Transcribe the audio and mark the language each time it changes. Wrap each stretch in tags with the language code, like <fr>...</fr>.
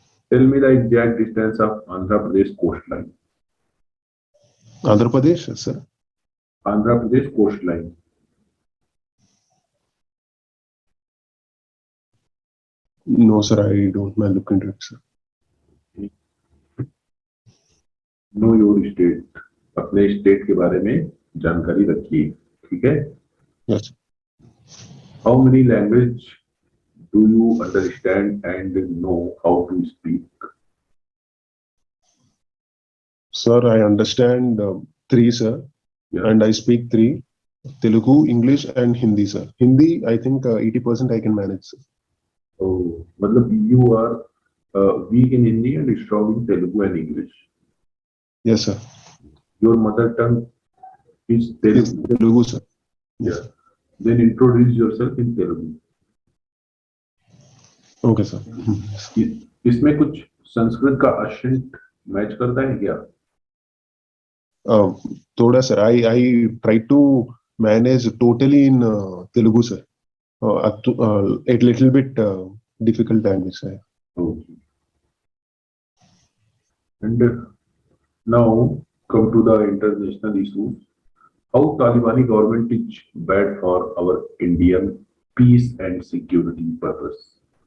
<en>Tell me the exact distance of Andhra Pradesh coastline. Andhra Pradesh, sir. Andhra Pradesh coastline. No, sir, I don't mind look into it, sir. Know your state.</en> <hi>अपने state के बारे में जानकारी रखिए. ठीक है.</hi> <en>Yes. How many language do you understand and know how to speak? Sir, I understand three, sir, Yeah. and I speak three: Telugu, English, and Hindi, sir. Hindi, I think 80% I can manage, sir.</en> <hi>तो मतलब</hi> <en>you are weak in Hindi and strong in Telugu and English. Yes, sir. Your mother tongue is Yes, Telugu. Telugu, sir. Yes. Yeah. Then introduce yourself in Telugu. Okay, sir.</en> <hi>इसमें कुछ संस्कृत का accent match करता है क्या?</hi> <en>Uh, Thoda, sir. I try to manage totally in Telugu, sir. A little bit difficult language, sir. Okay. And now come to the international issues. How Talibani government is bad for our Indian peace and security purpose.</en>